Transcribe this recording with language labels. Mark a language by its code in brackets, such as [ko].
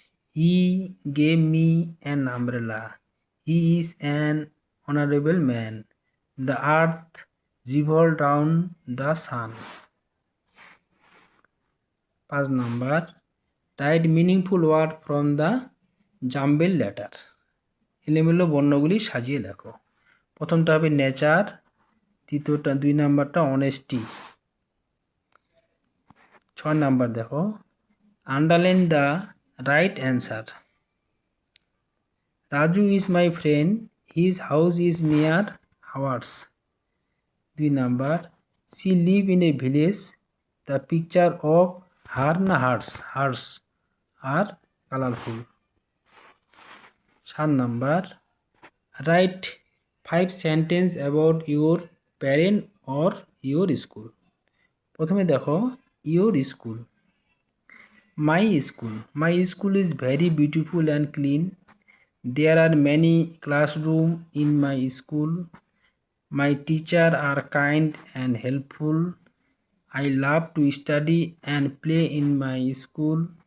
[en] He gave me an umbrella. He is an honorable man. The earth revolves round the sun. 5 number, write meaningful word from the jumbled letter. [bn] এলোমেলো বর্ণগুলি সাজিয়ে লেখো। প্রথমটা হবে nature, দ্বিতীয়টা 2 নাম্বারটা honesty. [en] 6 [bn] number দেখো, [en] Underline the right answer. Raju is my friend. His house is near ours. 2 number, she live in a village. The picture of her na hers are colorful. 7 number, write 5 sentence about your parent or your school. [bn] প্রথমে দেখো [en] your school. My school is very beautiful and clean. There are many classrooms in my school. My teachers are kind and helpful. I love to study and play in my school.